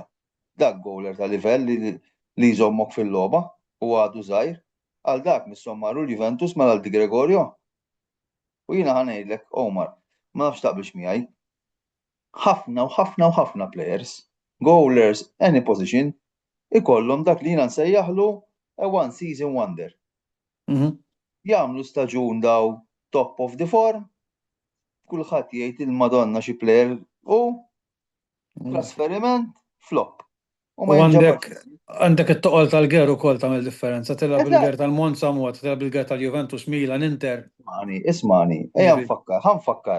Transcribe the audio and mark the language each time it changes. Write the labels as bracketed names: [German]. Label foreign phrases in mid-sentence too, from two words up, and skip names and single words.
[Maltese] Dak gowler ta' livell li jżommok fil-logħba u għadu żgħir, għal dak missommaru l-Juventus mal Di Gregorio. U jiena ħanejdlek Omar, ma nafx taqbilx miegħi. Ħafna players, [English] goalers any position, [Maltese] ikollhom dak li jiena nsejjaħlu [English] a one season wonder. [Maltese] Jagħmlu staġun daw [English] top of the form, [Maltese] kulħadd jgħid il-Madonna xi plejer u trasferiment flop. U għandek it-toqol tal-ger ukoll tagħmel differenza, tilgħab il-ger tal-Monza mod, tilgħab il-ger tal-Juventus, Milan, Inter. Ismani, ħanfakkar.